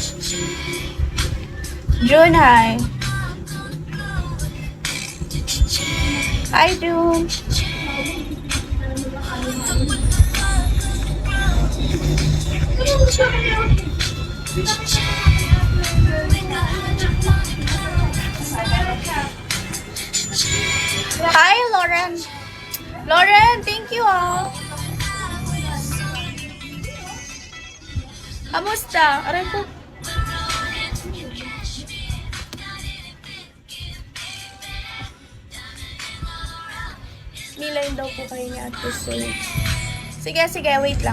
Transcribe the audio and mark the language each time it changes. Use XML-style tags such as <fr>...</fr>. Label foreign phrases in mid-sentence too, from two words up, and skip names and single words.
<en>June, hi. Hi, June. Hi, Lauren. Lauren, thank you all.</en> <tl>Kamusta? Aray ko. Nilayin daw po kayo niya at Sige, sige, wait lang.</tl>